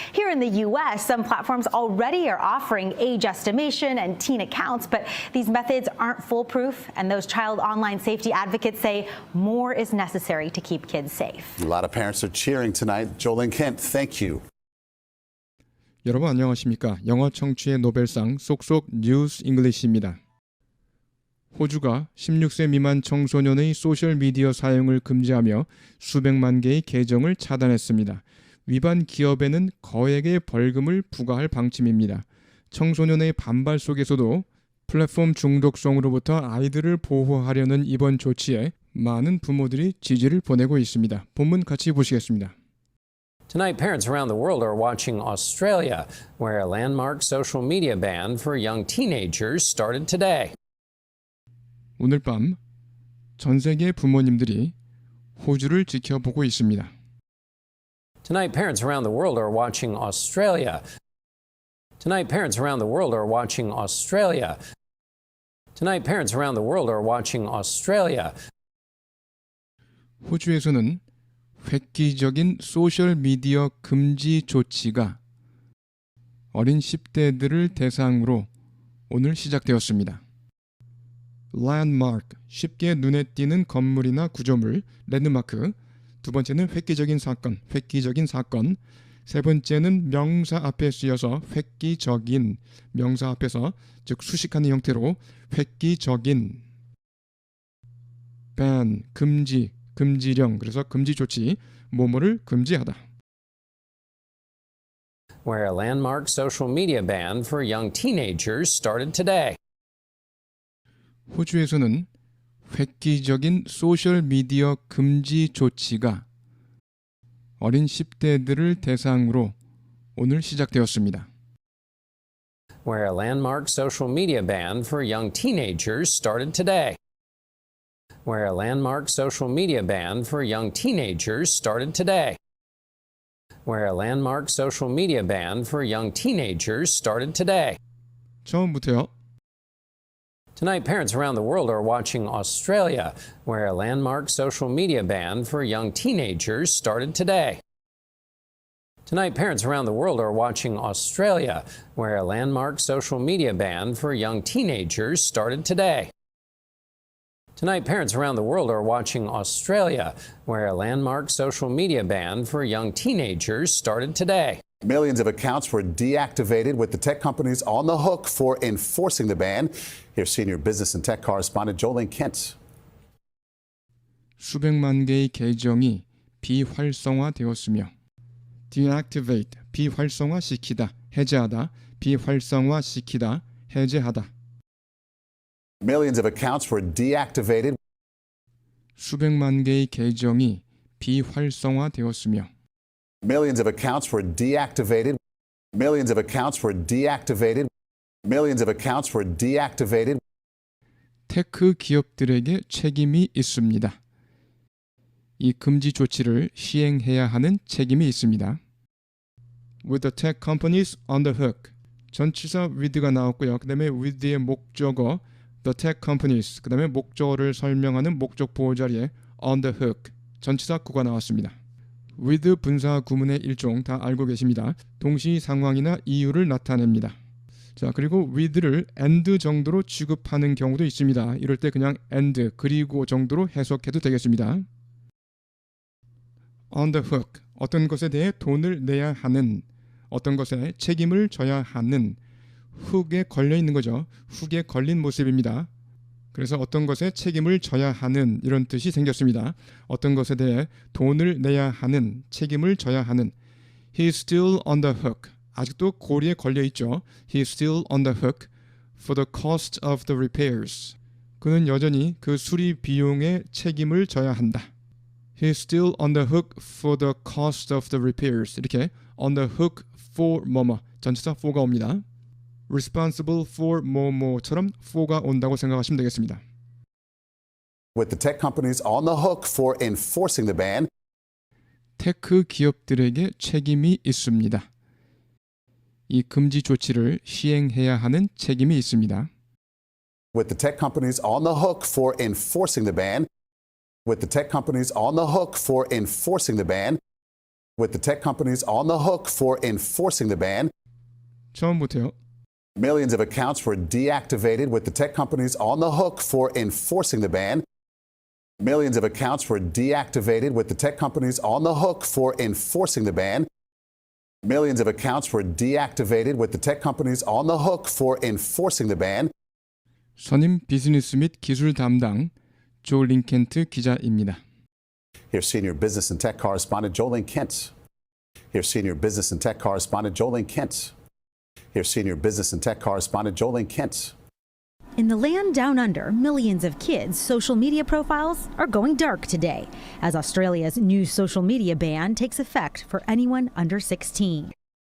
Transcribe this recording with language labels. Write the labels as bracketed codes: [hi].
[en] Here in the U.S., some platforms already are offering age estimation and teen accounts, but these methods aren't foolproof, and those child online safety advocates say more is necessary to keep kids safe. A lot of parents are cheering tonight. Jolene Kent, thank you. [ko] 여러분 안녕하십니까? 영어 청취의 노벨상 쏙쏙 뉴스 잉글리시입니다. 호주가 16세 미만 청소년의 소셜미디어 사용을 금지하며 수백만 개의 계정을 차단했습니다. 위반 기업에는 거액의 벌금을 부과할 방침입니다. 청소년의 반발 속에서도 플랫폼 중독성으로부터 아이들을 보호하려는 이번 조치에 많은 부모들이 지지를 보내고 있습니다. 본문 같이 보시겠습니다. [en] Tonight, parents around the world are watching Australia, where a landmark social media ban for young teenagers started today. [ko] 오늘 밤 전 세계 부모님들이 호주를 지켜보고 있습니다. [en] Tonight, parents around the world are watching Australia. Tonight, parents around the world are watching Australia. Tonight, parents around the world are watching Australia. [ko] 호주에서는 획기적인 소셜미디어 금지 조치가 어린 10대들을 대상으로 오늘 시작되었습니다. landmark, 쉽게 눈에 띄는 건물이나 구조물, 랜드마크. 두 번째는 획기적인 사건. 세 번째는 명사 앞에 쓰여서 획기적인, 명사 앞에서 즉 수식하는 형태로 획기적인. ban, 금지, 금지령, 그래서 금지 조치, 뭐뭐를 금지하다. [en] Where a landmark social media ban for young teenagers started today. [ko] 호주에서는 획기적인 소셜미디어 금지 조치가 어린 10대들을 대상으로 오늘 시작되었습니다. [en] Where a landmark social media ban for young teenagers started today. Where a landmark social media ban for young teenagers started today. Where a landmark social media ban for young teenagers started today. [ko] 처음부터요. [en] Tonight, parents around the world are watching Australia, where a landmark social media ban for young teenagers started today. Tonight, parents around the world are watching Australia, where a landmark social media ban for young teenagers started today. Tonight, parents around the world are watching Australia, where a landmark social media ban for young teenagers started today. Millions of accounts were deactivated with the tech companies on the hook for enforcing the ban. Here's senior business and tech correspondent Jolene Kent. [ko] 수백만 개의 계정이 비활성화되었으며 deactivate, 비활성화시키다, 해제하다, 비활성화시키다, 해제하다. [en] Millions of accounts were deactivated. [ko] 수백만 개의 계정이 비활성화되었으며 [en] Millions of accounts were deactivated. Millions of accounts were deactivated. Millions of accounts were deactivated. [ko] 테크 기업들에게 책임이 있습니다. 이 금지 조치를 시행해야 하는 책임이 있습니다. [en] With the tech companies on the hook. [ko] 전치사 with가 나왔고요. 그 다음에 with의 목적어 [en] the tech companies, [ko] 그 다음에 목적어를 설명하는 목적 보호 자리에 [en] on the hook, [ko] 전치사 구가 나왔습니다. with 분사 구문의 일종 다 알고 계십니다. 동시 상황이나 이유를 나타냅니다. 자, 그리고 with를 and 정도로 취급하는 경우도 있습니다. 이럴 때 그냥 and 그리고 정도로 해석해도 되겠습니다. [en] on the hook, [ko] 어떤 것에 대해 돈을 내야 하는, 어떤 것에 책임을 져야 하는, 훅에 걸려 있는 거죠. 훅에 걸린 모습입니다. 그래서 어떤 것에 책임을 져야 하는 이런 뜻이 생겼습니다. 어떤 것에 대해 돈을 내야 하는, 책임을 져야 하는. [en] He's still on the hook. [ko] 아직도 고리에 걸려 있죠. [en] He's still on the hook for the cost of the repairs. [ko] 그는 여전히 그 수리 비용에 책임을 져야 한다. [en] He's still on the hook for the cost of the repairs. [ko] 이렇게 [en] on the hook for [ko] 뭐뭐, 전치사 for가 옵니다. responsible for 뭐뭐처럼 for가 온다고 생각하시면 되겠습니다. [en] With the tech companies on the hook for enforcing the ban. [ko] 테크 기업들에게 책임이 있습니다. 이 금지 조치를 시행해야 하는 책임이 있습니다. [en] With the tech companies on the hook for enforcing the ban. With the tech companies on the hook for enforcing the ban. With the tech companies on the hook for enforcing the ban. [ko] 처음부터요. [en] Millions of accounts were deactivated with the tech companies on the hook for enforcing the ban. Millions of accounts were deactivated with the tech companies on the hook for enforcing the ban. Millions of accounts were deactivated with the tech companies on the hook for enforcing the ban. [ko] 선임 비즈니스 및 기술 담당 조 링켄트 기자입니다. [en] Here's senior business and tech correspondent Jolene Kent. Here's senior business and tech correspondent Jolene Kent. Here's senior business and tech correspondent Jolene Kent. In the land down under, millions of kids' social media profiles are going dark today as Australia's new social media ban takes effect for anyone under 16.